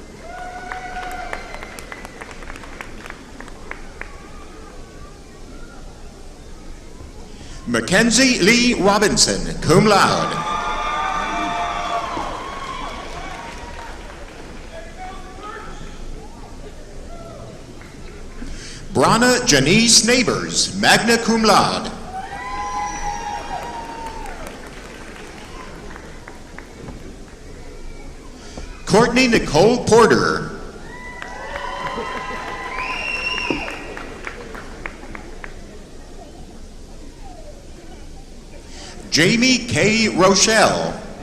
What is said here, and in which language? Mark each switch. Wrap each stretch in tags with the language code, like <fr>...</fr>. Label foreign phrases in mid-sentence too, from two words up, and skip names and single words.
<en>Mackenzie Lee Robinson,</en> <la>cum laude.</la> <en>Brana Janice Neighbors,</en> <la>magna cum laude.</la> <en>Courtney Nicole Porter. Jamie K. Rochelle.</en>